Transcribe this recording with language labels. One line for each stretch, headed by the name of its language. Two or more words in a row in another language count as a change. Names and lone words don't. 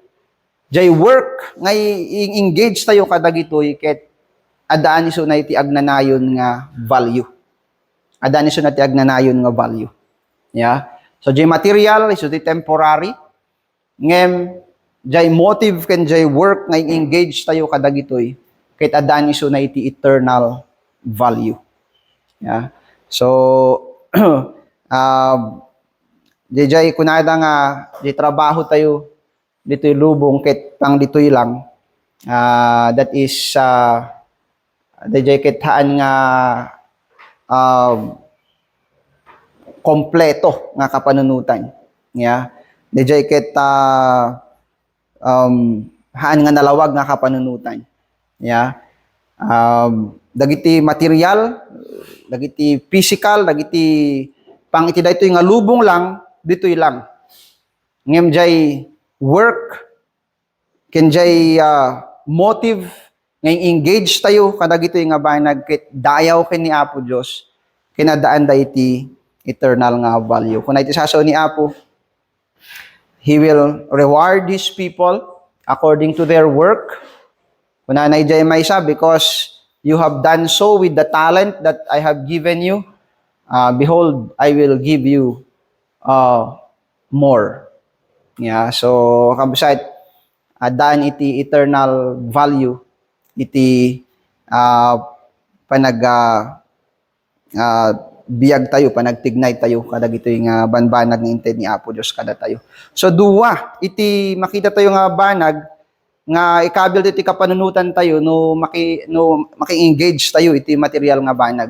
Iloko: Jay work nga engage tayo kadagitoy ket adaan iso na iti agnanayon nga value. Adaan iso na iti agnanayon nga value. So jay material iso ti temporary. Ngem jay motive ken jay work nga engage tayo kadagitoy ket adaan iso na iti
English: eternal value.
Iloko: So Jay kunada nga di trabaho tayo dito'y lubong ket pang dito'y lang
English: that is
Iloko: jay ket haan nga kompleto nga kapanunutan. Jay ket haan nga nalawag nga kapanunutan. Dagiti material, dagiti physical, dagiti pang iti daytoy nga lubong lang ditoy lang. Ngem jay work ken jay motive nga engage tayo kadagitoy nga banag ket dayaw ken ni Apo Dios kinadaan da iti eternal nga value. Kun iti sasaw ni Apo,
English: He will reward His people according to their work.
Iloko: Kuna na jay may sabi,
English: because you have done so with the talent that I have given you, behold, I will give you more.
Iloko: So kabsat adaan iti
English: eternal value
Iloko: iti biyag tayo, panagtignay tayo kadagitoy nga banbanag nga inted ni Apo Dios kada tayo. So duwa iti makita tayo nga banag nga ikabil iti kapanunutan tayo no maki-engage tayo iti material nga banag.